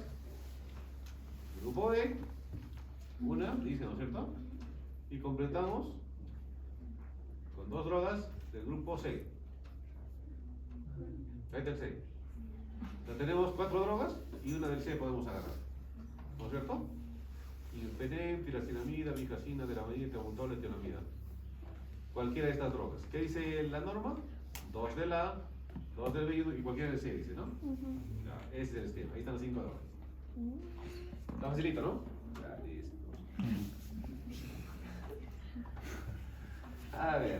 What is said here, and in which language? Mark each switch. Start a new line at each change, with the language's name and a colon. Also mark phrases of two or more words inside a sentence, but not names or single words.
Spanish: Grupo B, una, dice, ¿no es cierto? Y completamos con 2 drogas del grupo C. Ahí está el C. Ya tenemos 4 drogas y una del C podemos agarrar. ¿No es cierto? Imepenem, piracinamida, amicacina, deramidina, etambutol, etonamida. Cualquiera de estas drogas. ¿Qué dice la norma? 2 del A, 2 del B y cualquiera del C, dice, ¿no? Ya, ese es el esquema. Ahí están las 5 drogas. Está facilito, ¿no? Ya, listo. A ver.